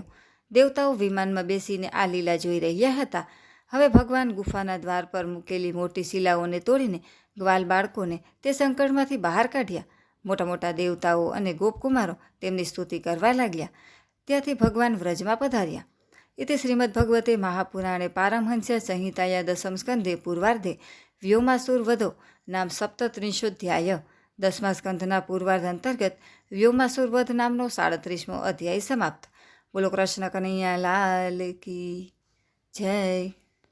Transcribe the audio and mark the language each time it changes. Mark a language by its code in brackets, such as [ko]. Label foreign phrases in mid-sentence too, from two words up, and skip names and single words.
[gu] દેવતાઓ વિમાનમાં બેસીને આ લીલા જોઈ રહ્યા હતા. હવે ભગવાન ગુફાના દ્વાર પર મૂકેલી મોટી શિલાઓને તોડીને ગ્વાલ બાળકોને તે સંકટમાંથી બહાર કાઢ્યા. મોટા મોટા દેવતાઓ અને ગોપકુમારો તેમની સ્તુતિ કરવા લાગ્યા. ત્યાંથી ભગવાન વ્રજમાં પધાર્યા. [sa] इति श्रीमद्भगवते महापुराणे पारमहंस्य संहिताया दशम स्कंधे पूर्वार्धे व्योमासुर वधो नाम 37 [gu] 10મા સ્કંધના પૂર્વાર્ધ અંતર્ગત વ્યોમાસુર વધ નામનો 37મો અધ્યાય સમાપ્ત। [hi] बोलो कृष्ण कन्हैया लाल की जय।